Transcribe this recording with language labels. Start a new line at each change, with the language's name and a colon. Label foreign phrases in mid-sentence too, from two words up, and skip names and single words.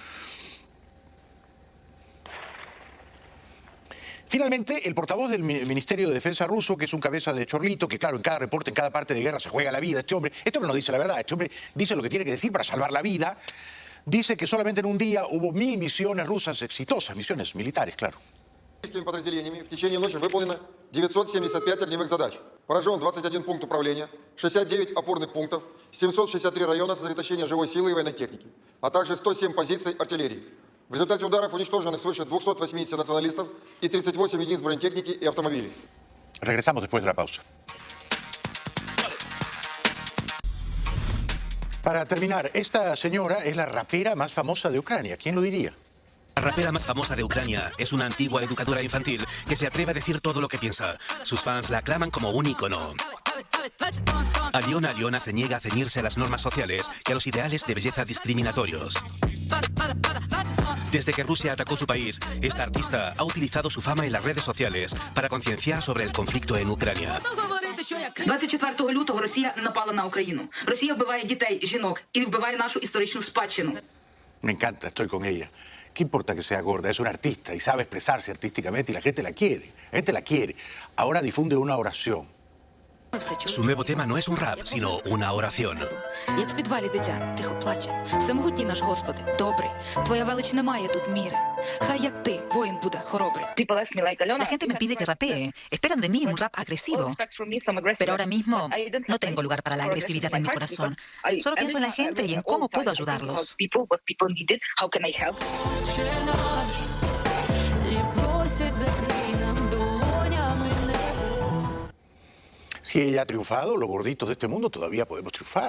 Spanish: Finalmente, el portavoz del Ministerio de Defensa ruso, que es un cabeza de chorlito, que claro, en cada reporte, en cada parte de guerra se juega la vida, este hombre no dice la verdad, este hombre dice lo que tiene que decir para salvar la vida, dice que solamente en un día hubo 1000 misiones rusas exitosas, misiones militares, claro.
Russian: Подразделениями в течение ночи выполнено 975 огневых задач. Поражен 21 пункт управления, 69 опорных пунктов, 763 района сосредоточения живой силы и военной техники, а также 107 позиций артиллерии. В результате ударов уничтожены свыше 280 националистов и 38 единиц бронетехники и автомобилей.
Spanish: Regresamos después de la pausa. Para terminar, esta señora es la rapera más famosa de Ucrania. ¿Quién lo diría? La rapera más famosa de Ucrania es una antigua educadora infantil que se atreve a decir todo lo que piensa. Sus fans la aclaman como un ícono. Aliona se niega a ceñirse a las normas sociales y a los ideales de belleza discriminatorios. Desde que Rusia atacó su país, esta artista ha utilizado su fama en las redes sociales para concienciar sobre el conflicto en Ucrania.
Ukrainian: 24 лютого Росія напала на Україну. Росія вбиває дітей, жінок і вбиває нашу історичну спадщину.
Spanish: Me encanta, estoy con ella. ¿Qué importa que sea gorda? Es una artista y sabe expresarse artísticamente y la gente la quiere. La gente la quiere. Ahora difunde una oración. Su nuevo tema no es un rap, sino una oración.
Ukrainian: Як в підвалі дитя тихо плаче. Всемогутній наш Господи, добрий. Твоя велич немає тут міри. Хай як ти, воїн буде хоробрий.
Spanish: La gente me pide que rapee. Esperan de mí un rap agresivo. Pero ahora mismo no tengo lugar para la agresividad en mi corazón. Solo pienso en la gente y en cómo puedo ayudarlos. Si ella ha triunfado, los gorditos de este mundo todavía podemos triunfar.